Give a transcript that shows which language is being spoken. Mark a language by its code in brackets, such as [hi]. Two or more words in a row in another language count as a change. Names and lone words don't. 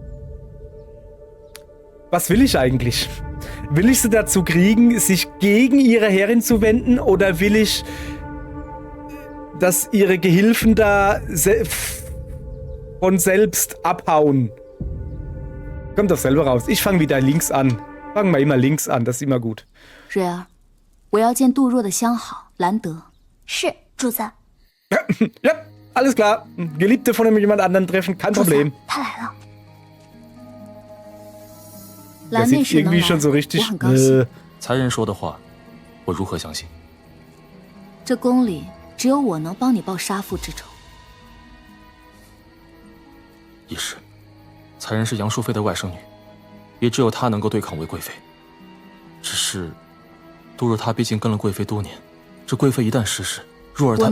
[de] Was will ich eigentlich? Will ich sie dazu kriegen, sich gegen ihre Herrin zu wenden, oder will ich, dass ihre Gehilfen da von selbst abhauen? Kommt doch selber raus. Ich fange wieder links an. Fangen wir immer links an, das ist immer gut. [zh] 蕊儿，我要见杜若的相好兰德。是，主子。 [de] Ja, alles klar. Geliebte von jemand anderen treffen, kein Problem. [zh] 他来了。 [de] Der sieht irgendwie schon so richtig. [zh] 才人说的话，我如何相信？这宫里只有我能帮你报杀父之仇。也是，才人是杨淑妃的外甥女， 也只有他能够对抗魏贵妃。只是，杜若他毕竟跟了贵妃多年，这贵妃一旦失势，若儿她……